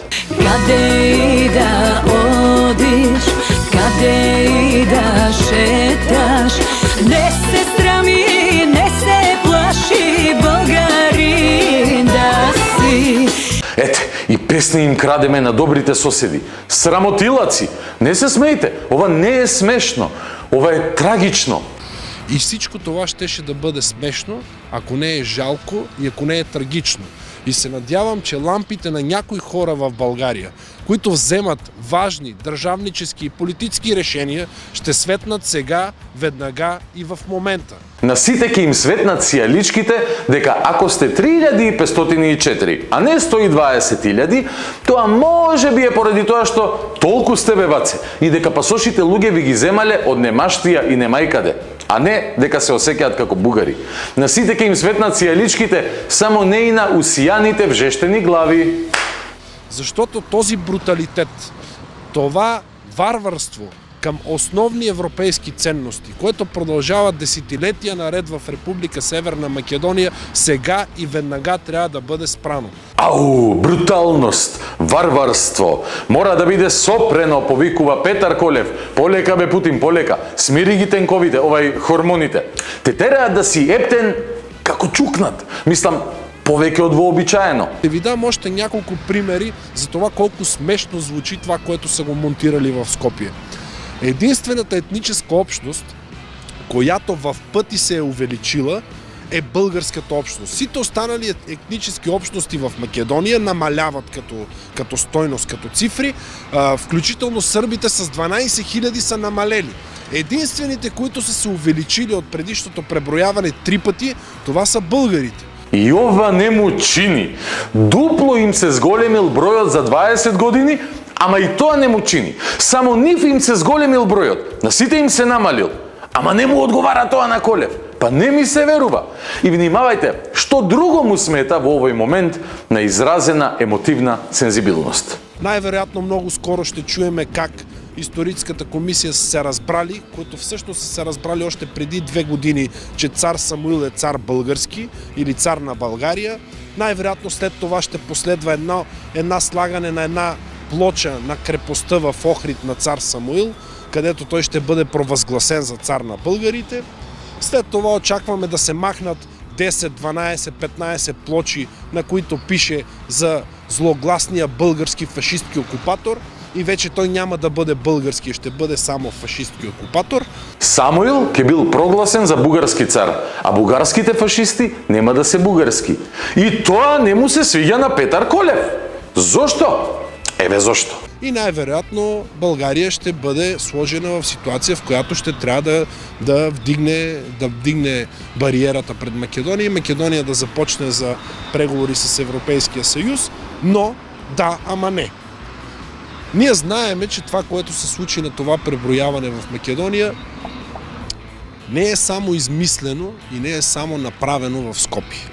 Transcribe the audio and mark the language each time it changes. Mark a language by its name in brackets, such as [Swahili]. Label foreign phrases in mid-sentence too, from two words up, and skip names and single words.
[Macedonian] Каде и да одиш, каде и да шеташ, не се срами, не се плаши, [Bulgarian] българин да си. [Macedonian] Ете, и песни им крадеме на добрите соседи. Срамотилаци! Не се смејте, ова не е смешно, ова е трагично. [Bulgarian] И всичко това щеше да бъде смешно, ако не е жалко и ако не е трагично. И се надявам, че лампите на някои хора в България, които вземат важни държавнически и политически решения, ще светнат сега, веднага и в момента. [Macedonian] На сите ќе им светнат сијаличките дека ако сте 3504, а не 120.000, тоа може би е поради тоа што толку сте бебаце и дека пасошите луѓе ви ги земале од немаштија и немајкаде, а не дека се осеќаат како бугари. На сите ќе им светнат сијаличките, само не и на усијаните вжештени глави. [Bulgarian] Защото този бруталитет, това варварство към основни европейски ценности, което продължава десетилетия наред в Република Северна Македония, сега и веднага трябва да бъде спрано. Ау, [Macedonian] бруталност, варварство, мора да биде сопрено, повикува Петар Колев. Полека бе Путин, полека, смири ги тенковите, хормоните. Те тераат да си ептен како чукнат. Мислам, повеќе од вообичаено. [Bulgarian] Ще ви дам още няколко примери за това колко смешно звучи това, което са го монтирали в Скопие. Единствената етническа общност, която в пъти се е увеличила, е българската общност. Сите останали етнически общности в Македония намаляват като стойност, като цифри, включително сърбите с 12 000 са намалели. Единствените, които са се увеличили от предишното преброяване 3 пъти, това са българите. [Macedonian] И ова не му чини. Дупло им се зголемил бројот за 20 години, ама и тоа не му чини. Само нив им се зголемил бројот, на сите им се намалил. Ама не му одговара тоа на Колев. Па не ми се верува. И внимавајте, што друго му смета во овој момент на изразена емотивна сензибилност. [Bulgarian] Най-вероятно много скоро ще чуеме как историческата комисия са се разбрали, които всъщност са се разбрали още преди 2 години, че цар Самуил е цар български или цар на България. Най-вероятно след това ще последва една слагане на една плоча на крепостта в Охрид на цар Самуил, където той ще бъде провъзгласен за цар на българите. След това очакваме да се махнат 10, 12, 15 плочи, на които пише за злогласния български фашистки окупатор, и вече той няма да бъде български, ще бъде само фашистки окупатор. [Macedonian] Самуил ќе бил прогласен за бугарски цар, а бугарските фашисти нема да се бугарски. И тоа не му се свиѓа на Петар Колев. Зошто? Еве зошто. [Bulgarian] И най-вероятно България ще бъде сложена в ситуация, в която ще трябва да вдигне бариерата пред Македония и Македония да започне за преговори с Европейския съюз, но да, ама не. Ние знаеме, че това, което се случи на това преброяване в Македония, не е само измислено и не е само направено в Скопие.